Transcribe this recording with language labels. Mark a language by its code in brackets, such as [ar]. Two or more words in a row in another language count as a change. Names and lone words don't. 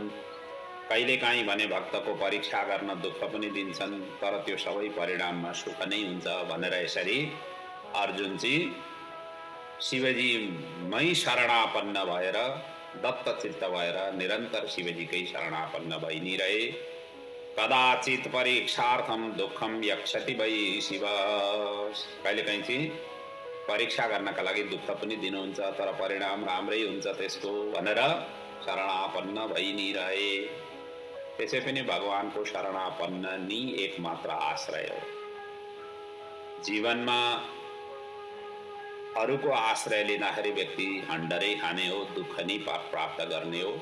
[ne] कहिलेकाहीँ भने भक्तको परीक्षा गर्न दुःख पनि दिन्छन्, तर त्यो सबै परिणाममा सुख नै हुन्छ भनेर यसरी अर्जुन चाहिँ शिवजीमै शरणापन्न भएर दत्तचित्त भएर निरन्तर शिवजीकै शरणापन्न भइ नै रहे। [sa] कदाचित परीक्षार्थम दुःखम यक्षति वै शिव। [ne] कहिलेकाहीँ चाहिँ परीक्षा गर्नका लागि दुःख पनि दिनुहुन्छ, तर परिणाम राम्रै हुन्छ त्यसको भनेर शरणापन्न भइ नै रहे। त्यसै पनि भगवानको शरणापन्न नै एकमात्र आश्रय हो। जीवनमा अरूको आश्रय लिँदाखेरि व्यक्ति हन्डरै खाने हो, दुःख नै प्राप्त गर्ने हो।